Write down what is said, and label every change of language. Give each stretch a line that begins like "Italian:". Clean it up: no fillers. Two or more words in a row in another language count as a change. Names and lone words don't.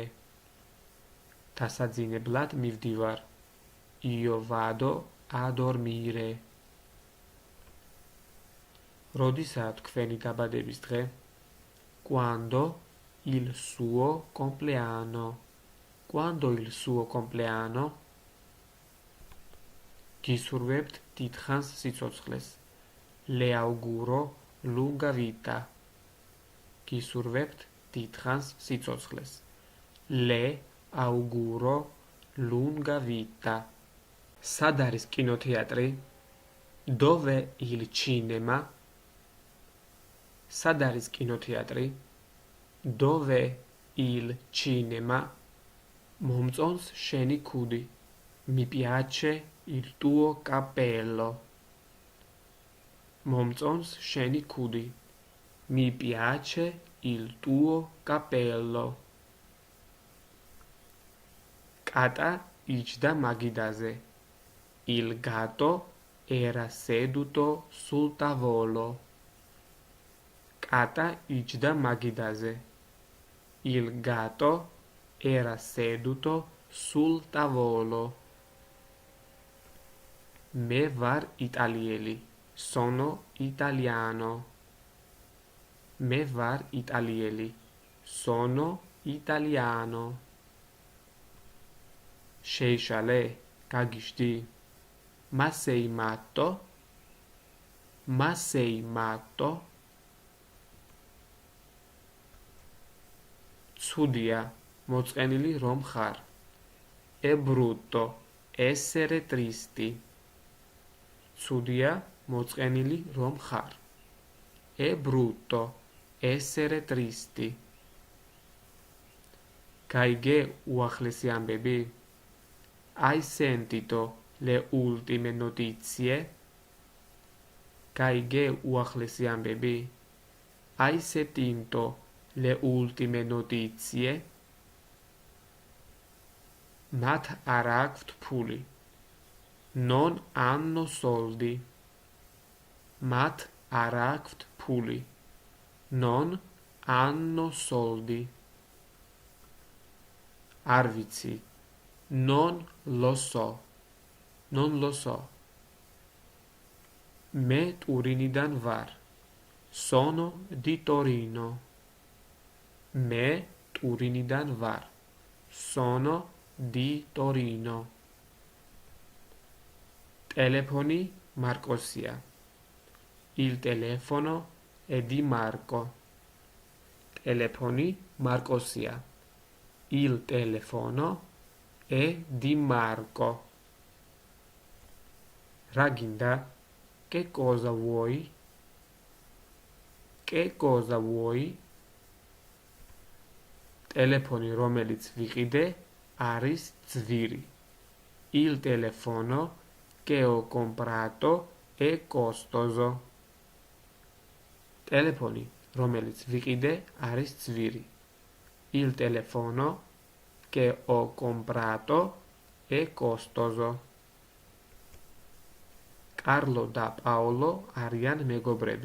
Georgian: დასაძინებლად მივდივარ.
Italian: Io vado a dormire.
Georgian: როდისაა თქვენი დაბადების დღე?
Italian: Quando il suo compleanno. Quando il suo compleanno?
Georgian: გისურვებთ დიდხანს სიცოცხლეს.
Italian: Le auguro lunga vita.
Georgian: გისურვებთ დიდხანს სიცოცხლეს.
Italian: Le auguro lunga vita.
Georgian: სად არის კინოთეატრი?
Italian: Dove il cinema?
Georgian: სად არის კინოთეატრი?
Italian: Dove il cinema?
Georgian: მომწონს შენი ქუდი.
Italian: Mi piace il tuo cappello.
Georgian: მომწონს შენი ქუდი.
Italian: Mi piace il tuo cappello.
Georgian: კატა იჯდა მაგიდაზე.
Italian: Il gatto era seduto sul tavolo.
Georgian: კატა იჯდა მაგიდაზე.
Italian: Il gatto era seduto sul tavolo.
Georgian: მე ვარ იტალიელი.
Italian: Sono italiano.
Georgian: მე ვარ იტალიელი.
Italian: Sono italiano.
Georgian: Შეიშალე, გაგიშდი?
Italian: Ma sei matto? Ma sei matto?
Georgian: ცუდია, მოწყენილი რომ ხარ.
Italian: È brutto essere tristi.
Georgian: ცუდია, მოწყენილი რომ ხარ.
Italian: È brutto essere tristi.
Georgian: გაიგე უახლესი ამბები?
Italian: Hai sentito le ultime notizie?
Georgian: გაიგე უახლესი ამბები?
Italian: Hai sentito le ultime notizie?
Georgian: მათ არ აქვთ ფული.
Italian: Non hanno soldi.
Georgian: მათ არ აქვთ ფული.
Italian: Non hanno soldi.
Georgian: არ ვიცი.
Italian: Non lo so. Non lo so.
Georgian: მე ტურინიდან ვარ.
Italian: Sono di Torino.
Georgian: მე ტურინიდან ვარ.
Italian: Sono di Torino.
Georgian: ტელეფონი მარკოსია.
Italian: Il telefono è di Marco.
Georgian: ტელეფონი მარკოსია.
Italian: Il telefono è di Marco.
Georgian: რა გინდა?
Italian: Che cosa vuoi? Che cosa vuoi?
Georgian: ტელეფონი, რომელიც ვიყიდე, არის ძვირი.
Italian: Il telefono che ho comprato è costoso.
Georgian: ტელეფონი, რომელიც ვიყიდე, არის ძვირი.
Italian: Il telefono che ho comprato è costoso.
Georgian: Carlo და Paolo არიან მეგობრები.